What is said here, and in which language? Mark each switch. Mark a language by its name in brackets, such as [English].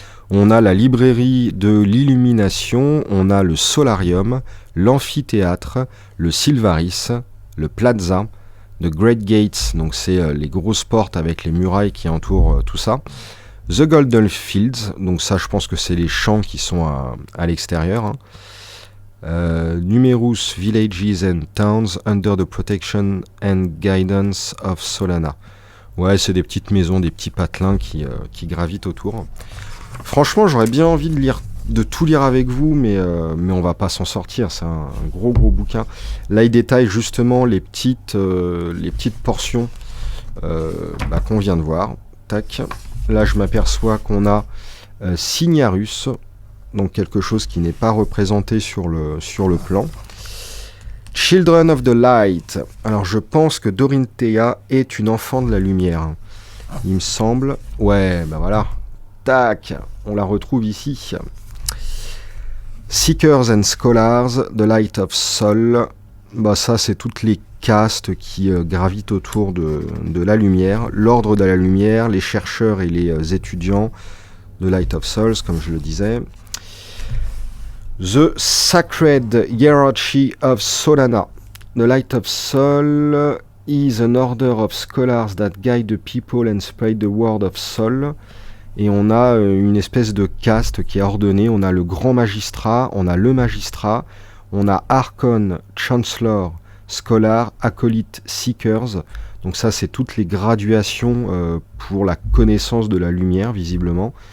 [French] On a la librairie de l'illumination, on a le solarium, l'amphithéâtre, le Sylvaris, le Plaza, The Great Gates, donc c'est les grosses portes avec les murailles qui entourent tout ça. The Golden Fields, donc ça je pense que c'est les champs qui sont à l'extérieur. Hein. [English] Numerous Villages and Towns under the protection and guidance of Solana. [French] Ouais, c'est des petites maisons, des petits patelins qui gravitent autour. Franchement, j'aurais bien envie de tout lire avec vous, mais on va pas s'en sortir. C'est un gros bouquin. Là, il détaille justement les petites portions qu'on vient de voir. Tac. Là, je m'aperçois qu'on a Signarus, donc quelque chose qui n'est pas représenté sur le plan. Children of the Light. Alors, je pense que Dorinthea est une enfant de la lumière. Il me semble. Ouais, voilà. Tac, on la retrouve ici. [English] Seekers and Scholars, The Light of Sol. [French] Ça, c'est toutes les castes qui gravitent autour de la lumière. L'ordre de la lumière, les chercheurs et les étudiants. The Light of Souls, comme je le disais. [English] The Sacred Hierarchy of Solana. The Light of Sol is an order of scholars that guide the people and spread the word of Sol. [French] Et on a une espèce de caste qui est ordonnée. On a le grand magistrat, on a le magistrat, on a Archon, Chancellor, Scholar, Acolyte, Seekers. Donc ça, c'est toutes les graduations pour la connaissance de la lumière, visiblement.